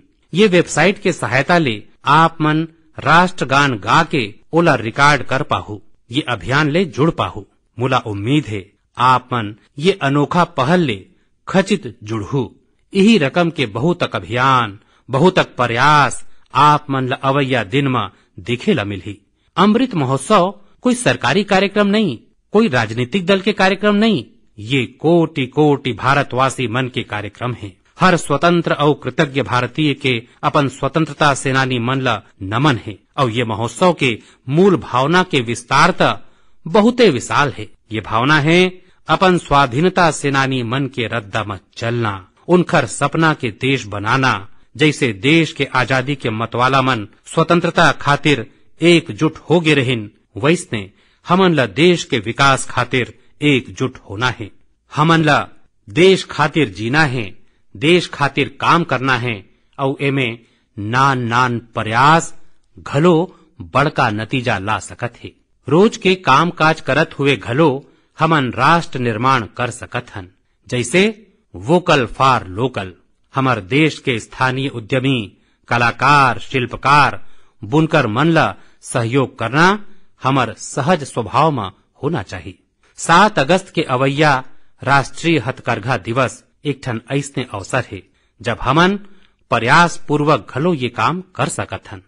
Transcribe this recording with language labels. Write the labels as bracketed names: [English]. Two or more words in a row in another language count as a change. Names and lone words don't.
[Chhattisgarhi] ये वेबसाइट के सहायता ले आप मन राष्ट्रगान गा के ओला रिकॉर्ड कर पाहु, ये अभियान ले जुड़ पाहु। मुला उम्मीद है आप मन ये अनोखा पहल ले खचित जुड़हु। यही रकम के बहुतक अभियान, बहुतक प्रयास आप मन ला अवैया दिन में देखे ला मिलही। अमृत महोत्सव कोई सरकारी कार्यक्रम नहीं, कोई राजनीतिक दल के कार्यक्रम नहीं, ये कोटि कोटि भारतवासी मन के कार्यक्रम है। हर स्वतंत्र और कृतज्ञ भारतीय के अपन स्वतंत्रता सेनानी मन ला नमन है। और ये महोत्सव के मूल भावना के विस्तारता बहुते विशाल है। ये भावना है अपन स्वाधीनता सेनानी मन के रद्दा मत चलना, उनकर सपना के देश बनाना। जैसे देश के आजादी के मतवाला मन स्वतंत्रता खातिर एकजुट हो गए रहिन, वैसने हमन ला देश के विकास खातिर एकजुट होना है। हमन ला देश खातिर जीना है, देश खातिर काम करना है और एमे नान नान प्रयास घलो बड़का नतीजा ला सकत है। रोज के काम काज करत हुए घलो हमन राष्ट्र निर्माण कर सकत हन। जैसे [English] vocal for local, [Chhattisgarhi] हमर देश के स्थानीय उद्यमी, कलाकार, शिल्पकार, बुनकर मन ला सहयोग करना हमर सहज स्वभाव में होना चाहिए। 7 अगस्त के अवैया राष्ट्रीय हथकरघा दिवस एक ठन ऐसने अवसर है जब हमन प्रयास पूर्वक घलो ये काम कर सकत हन।